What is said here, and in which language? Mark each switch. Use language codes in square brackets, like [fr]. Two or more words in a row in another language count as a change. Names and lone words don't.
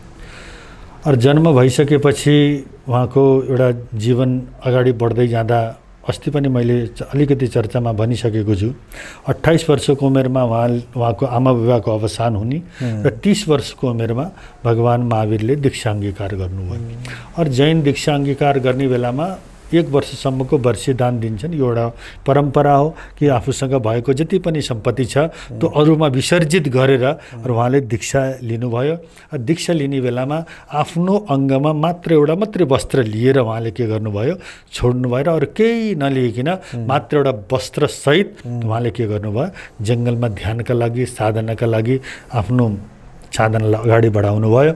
[ne] और जन्म भइसकेपछि उहाँको एउटा जीवन अगाडि बढ्दै जाँदा अस्ति पनि मैले अलिकति चर्चामा भनिसकेको छु, 28 वर्षको उमेरमा उहाँको आमा बुबाको अवसान हुने र 30 वर्षको उमेरमा भगवान महावीरले दीक्षा अंगीकार गर्नुभयो। और जैन दीक्षा अंगीकार गर्ने बेलामा 1 वर्षसम्मको वर्षीदान दिन्छन्। यो एउटा परम्परा हो कि आफूसँग भएको जति पनि सम्पत्ति छ त्यो अरूमा विसर्जित गरेर उहाँले दीक्षा लिनुभयो। दीक्षा लिने बेलामा आफ्नो अङ्गमा मात्रै वस्त्र लिएर उहाँले के गर्नुभयो, छोड्नुभयो र अरू केही नलिइकन मात्र एउटा वस्त्रसहित उहाँले के गर्नुभयो, जङ्गलमा ध्यानका लागि साधनाका लागि आफ्नो साधनालाई अगाडि बढाउनु भयो।